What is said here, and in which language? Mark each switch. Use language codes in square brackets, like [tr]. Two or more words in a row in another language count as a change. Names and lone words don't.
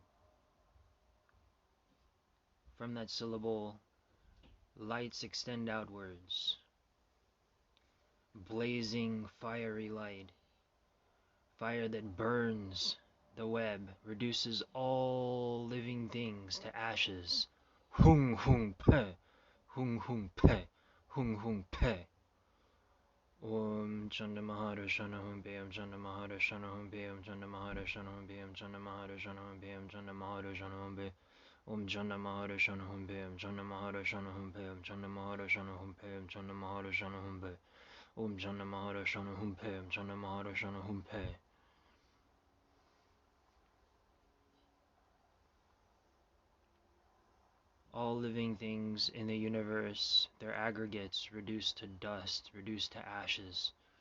[en] From that syllable, lights extend outwards. Blazing, fiery light, fire that burns the web, reduces all living things to ashes. [sa] Hung hung pe, hung hung pe, hung hung pe. Om Chanda Mahara Shana Hum Pe, Om Chanda Mahara Shana Hum Pe, Om Chanda Mahara Shana Hum Pe, Om Chanda Mahara Shana Hum Pe, Om Chanda Mahara Shana Hum Pe, Om Chanda Mahara Shana Hum Pe, Om Chanda Mahara Shana Hum Pe, Om Chanda Mahara Shana Hum Pe, Om Chanda Mahara Shana Hum Pe, Om Chanda Mahara Shana Hum Pe, Om Chanda Mahara Shana Hum Pe. [en] All living things in the universe, their aggregates reduced to dust, reduced to ashes.